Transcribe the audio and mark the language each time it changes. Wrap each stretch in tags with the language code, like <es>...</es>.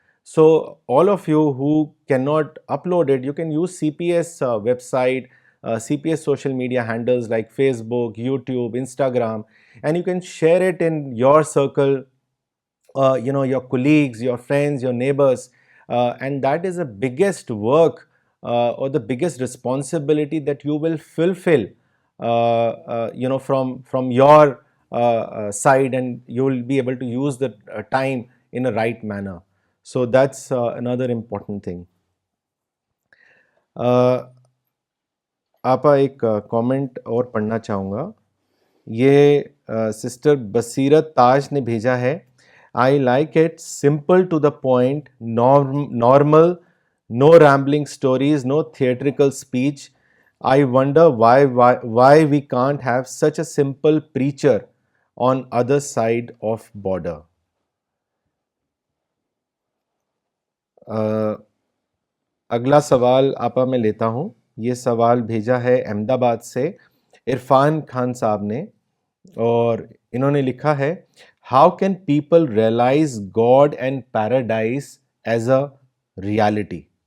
<en>So all of you who cannot upload it, you can use CPS website, CPS social media handles like Facebook, YouTube, Instagram, and you can share it in your circle, your colleagues, your friends, your neighbors, and that is the biggest work or the biggest responsibility that you will fulfill, from your side, and you will be able to use the time in a right manner. So that's another important thing.</en> <hi>आपा एक comment और पढ़ना चाहूँगा. ये sister बसीरत ताज ने भेजा है.</hi> <en>I like it, simple to the point, normal, no rambling stories, no theatrical speech. I wonder why we can't have such a simple preacher on other side of border.</en> <hi>अगला सवाल आपा मैं लेता हूँ. ये सवाल भेजा है अहमदाबाद से इरफान खान साहब ने, और इन्होंने लिखा है,</hi> <en>How can people realise God and paradise as a reality.</en>